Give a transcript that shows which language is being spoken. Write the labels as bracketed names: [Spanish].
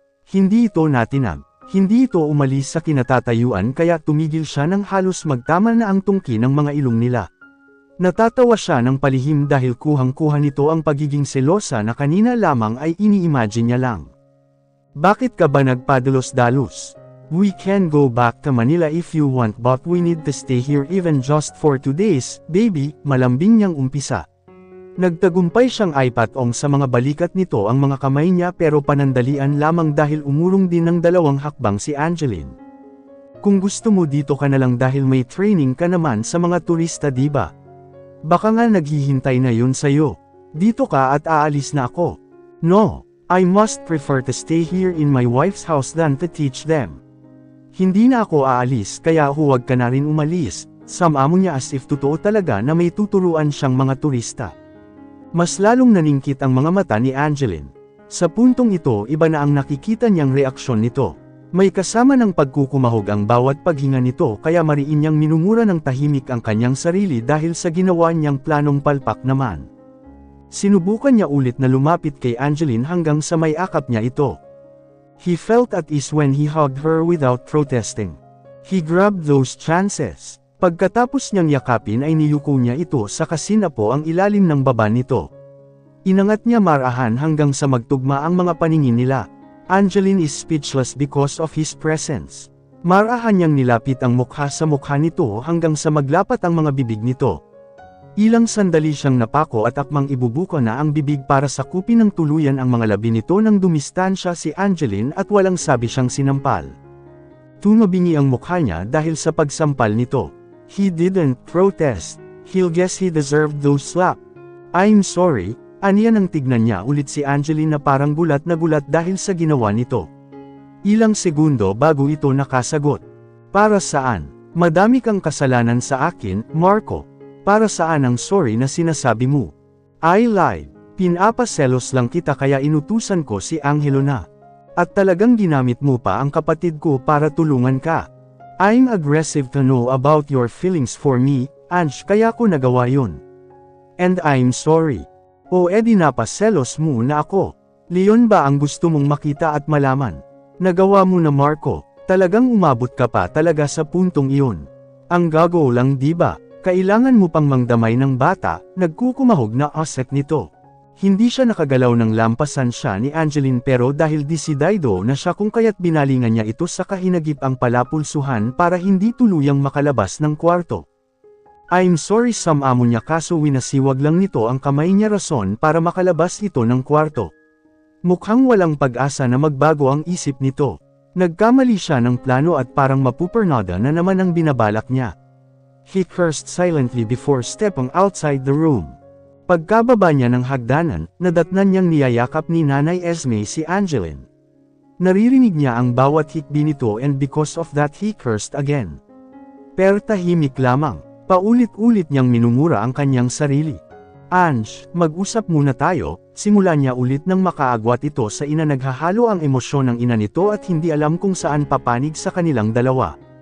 [Filipino] Hindi ito natinag. Hindi ito umalis sa kinatatayuan kaya tumigil siya nang halos magtama na ang tungki ng mga ilong nila. Natatawa siya ng palihim dahil kuhang-kuha nito ang pagiging selosa na kanina lamang ay ini-imagine niya lang. Bakit ka ba nagpadalos-dalos? [English] We can go back to Manila if you want but we need to stay here even just for 2 days, baby, [Filipino] malambing niyang umpisa. Nagtagumpay siyang ipatong sa mga balikat nito ang mga kamay niya pero panandalian lamang dahil umurong din ng 2 hakbang si Angeline. Kung gusto mo dito ka na lang dahil may training ka naman sa mga turista diba? Baka nga naghihintay na yun sa'yo. Dito ka at aalis na ako. [English] No, I must prefer to stay here in my wife's house than to teach them. [Filipino] Hindi na ako aalis kaya huwag ka na rin umalis, samamo niya [English] as if [Filipino] totoo talaga na may tuturuan siyang mga turista. Mas lalong naningkit ang mga mata ni Angeline. Sa puntong ito iba na ang nakikita niyang reaksyon nito. May kasama ng pagkukumahog ang bawat paghinga nito kaya mariin niyang minumura ng tahimik ang kanyang sarili dahil sa ginawa niyang planong palpak naman. Sinubukan niya ulit na lumapit kay Angeline hanggang sa may akap niya ito. [English] He felt at ease when he hugged her without protesting. He grabbed those chances. [Filipino] Pagkatapos niyang yakapin ay niyuko niya ito sa kasinapo ang ilalim ng baba nito. Inangat niya marahan hanggang sa magtugma ang mga paningin nila. [English] Angeline is speechless because of his presence. [Filipino] Marahan niyang nilapit ang mukha sa mukha nito hanggang sa maglapat ang mga bibig nito. Ilang sandali siyang napako at akmang ibubuka na ang bibig para sakupin ng tuluyan ang mga labi nito nang dumistansya si Angeline at walang sabi siyang sinampal. Tumabingi ang mukha niya dahil sa pagsampal nito. [English] He didn't protest. He'll guess he deserved those slap. I'm sorry, [Filipino] aniya nang tignan niya ulit si Angeline na parang gulat na gulat dahil sa ginawa nito. Ilang segundo bago ito nakasagot. Para saan? Madami kang kasalanan sa akin, Marco. Para saan ang sorry na sinasabi mo? [English] I lied. [Filipino] Pinapaselos lang kita kaya inutusan ko si Angelo na. At talagang ginamit mo pa ang kapatid ko para tulungan ka. [English] I'm aggressive to know about your feelings for me, Ange, [Filipino] kaya ko nagawa yun. [English] And I'm sorry. [Filipino] O edi napaselos mo na ako. Leon ba ang gusto mong makita at malaman? Nagawa mo na Marco, talagang umabot ka pa talaga sa puntong iyon. Ang gago lang diba? Kailangan mo pang mangdamay ng bata, nagkukumahog na asek nito. Hindi siya nakagalaw ng lampasan siya ni Angeline pero dahil desidido na siya kung kaya't binalingan niya ito sa kahinagip ang palapulsuhan para hindi tuluyang makalabas ng kwarto. [English] I'm sorry [Filipino] samamo niya kaso winasiwag lang nito ang kamay niya rason para makalabas ito ng kwarto. Mukhang walang pag-asa na magbago ang isip nito. Nagkamali siya ng plano at parang mapupernada na naman ang binabalak niya. [English] He cursed silently before stepping outside the room. [Filipino] Pagkababa niya ng hagdanan, nadatnan niyang niyayakap ni Nanay Esme si Angeline. Naririnig niya ang bawat hikbi nito [English] and because of that he cursed again. [Filipino] Pero tahimik lamang, paulit-ulit niyang minumura ang kanyang sarili. Ange, mag-usap muna tayo, simula niya ulit nang makaagwat ito sa ina naghahalo ang emosyon ng ina nito at hindi alam kung saan papanig sa kanilang dalawa.